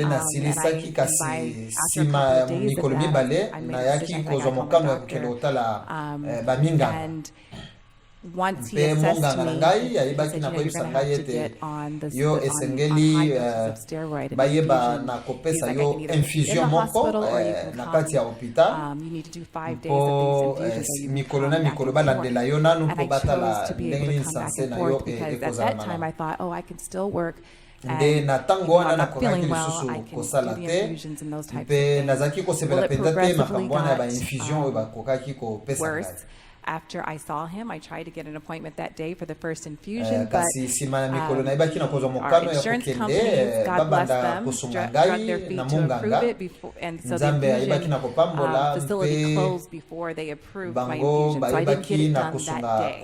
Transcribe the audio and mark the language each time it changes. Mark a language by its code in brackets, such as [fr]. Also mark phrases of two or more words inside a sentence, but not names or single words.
[ln] nasilisaki kasi nsima ya mikolo mibale nayaki kozwa mokano ya kokende kotala baminganga mpe monganga na ngai ayebaki na koyebisa ngai ete yo esengeli bayeba na kopesa yo infusion moko na kati ya hôpital mpo mikolo na mikolo balandela yo nanu mpo batala ndenge nini sanse na yo ekozala malamu nde na tango wana nakokaki lisusu kosala te mpe nazalaki kosepela mpenza te makambo wana ya bainfusion oyo bakokaki kopesa ngai. [en] After I saw him, I tried to get an appointment that day for the first infusion, but our insurance companies, God bless them, drug their feet to approve it before, and so the infusion facility closed before they approved my infusion, so I didn't get it done that day.